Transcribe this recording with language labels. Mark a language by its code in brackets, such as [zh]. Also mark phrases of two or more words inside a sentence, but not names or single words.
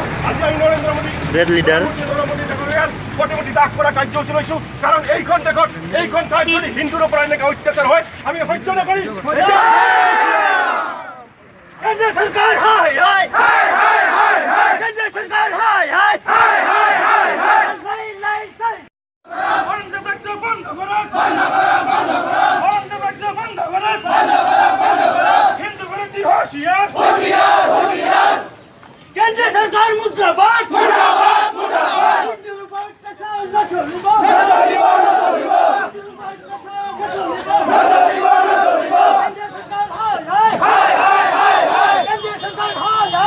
[as] আজি আমি নৰেন্দ্ৰ মোদী প্ৰতিমূৰ্তি দাহ কৰা কাৰ্যসূচী লৈছোঁ। কাৰণ এইখন দেশত এইখন ঠাইত যদি হিন্দুৰ ওপৰত এনেকুৱা অত্যাচাৰ হয় আমি সহ্য নকৰিম। কেন্দ্ৰীয় চৰকাৰ হাই হাই হাই হাই হাই হাই কেন্দ্ৰীয় চৰকাৰ হাই হাই হাই হাই হাই হাই [bn] অরঙ্গজেব রাজ্য বন্ধ করুন, বন্ধ করুন, বন্ধ করুন। অরঙ্গজেব রাজ্য বন্ধ করুন, বন্ধ করুন, বন্ধ করুন। হিন্দু বিরোধী হুঁশিয়ার, হুঁশিয়ার, হুঁশিয়ার। [as] কেন্দ্ৰীয় চৰকাৰ মুৰ্দাবাদ মুর্দাবাদ, মুর্দাবাদ। হিন্দুৰ ওপৰত অত্যাচাৰ নচলিব, নচলিব, নচলিব, হিন্দুৰ ওপৰত অত্যাচাৰ নচলিব, নচলিব, নচলিব। কেন্দ্ৰীয় চৰকাৰ হাই হাই হাই, হাই, হাই, হাই। কেন্দ্ৰীয় চৰকাৰ হাই হাই